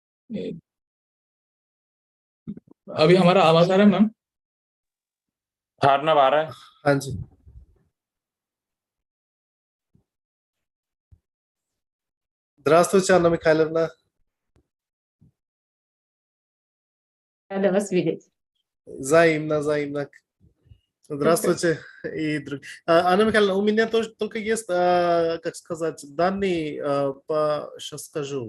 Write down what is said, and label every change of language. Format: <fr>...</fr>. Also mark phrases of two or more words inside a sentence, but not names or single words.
<hi>अभी हमारा आवाज आ रहा है मैम? हारना आ रहा है। हाँ जी।</hi> <ru>Здравствуйте, Анна Михайловна. Рада вас видеть. Взаимно, взаимно. Здравствуйте. Анна Михайловна, у меня тоже только есть, как сказать, данные сейчас скажу.</ru>